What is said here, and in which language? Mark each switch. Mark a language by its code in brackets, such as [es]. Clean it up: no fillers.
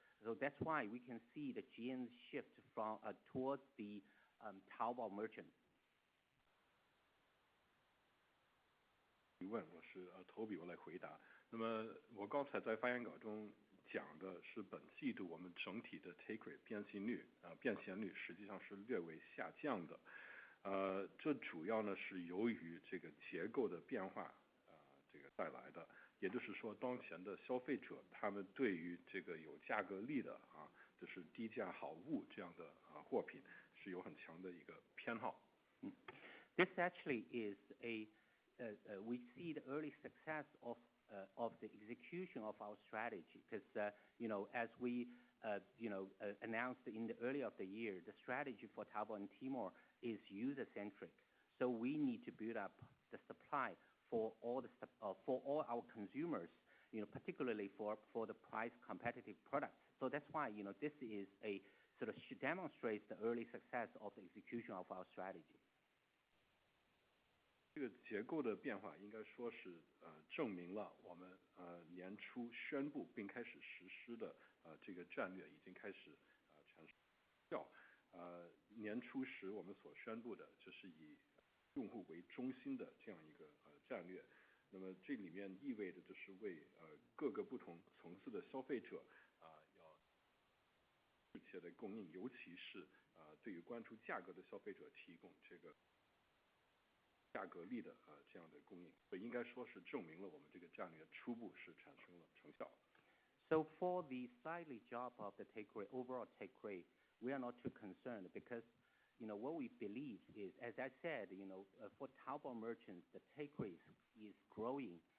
[en] So that's why we can see the GM shift from towards the Taobao merchants. [zh] 提问，我是Toby，我来回答。那么我刚才在发言稿中讲的是本季度我们整体的 take rate 变现率实际上是略微下降的。这主要呢是由于这个结构的变化这个带来的。也就是说，当前的消费者他们对于这个有价格力的就是低价好物这样的货品是有很强的一个偏好。 [en] This actually is we see the early success of the execution of our strategy because as we announced in the early of the year, the strategy for Taobao and Tmall is user centric. So we need to build up the supply for all our consumers, particularly for the price competitive products. So that's why this is a sort of demonstrates the early success of the execution of our strategy. [zh] 这个结构的变化应该说是证明了我们年初宣布并开始实施的这个战略已经开始产生效。年初时我们所宣布的就是以用户为中心的这样一个战略。那么这里面意味着就是为各个不同层次的消费者要密切的供应，尤其是对于关注价格的消费者提供这个价格力的这样的供应，所以应该说是证明了我们这个战略初步是产生了成效。 [en] So for the slightly drop of the take rate, overall take rate, we are not too concerned because what we believe is, as I said, for Taobao merchants, the take rate is growing.